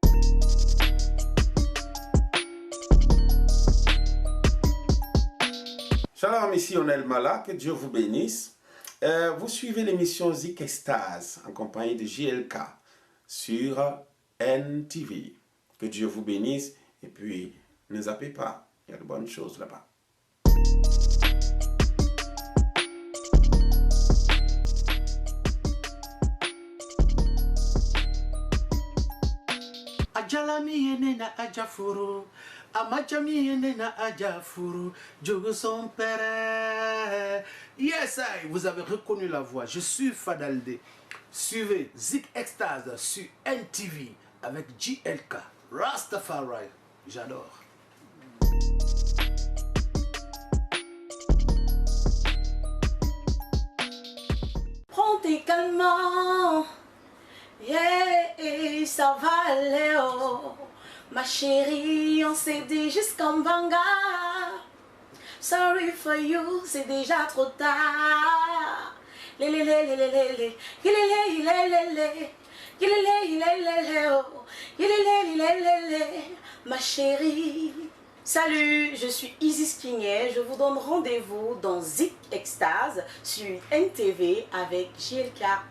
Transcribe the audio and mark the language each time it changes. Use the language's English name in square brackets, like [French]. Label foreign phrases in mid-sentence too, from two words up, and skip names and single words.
[French] Shalom, ici Onel Mala, que Dieu vous bénisse. Vous suivez l'émission Zik Extase en compagnie de JLK sur NTV. Que Dieu vous bénisse et puis ne zappez pas, il y a de bonnes choses là-bas. Ajalami enena ajafuru, amachami enena ajafuru, Djogo son père. Yes, vous avez reconnu la voix, je suis Fadaldé. Suivez Zik Extase sur NTV avec JLK, Rastafari, j'adore. Prends tes calmants. Yeah, ça va aller, oh. Ma chérie, on s'est dit jusqu'en Banga. [English] Sorry for you, [French] c'est déjà trop tard. Ma chérie. Salut, je suis Isis Kingé. Je vous donne rendez-vous dans Zik Extase sur NTV avec JLK.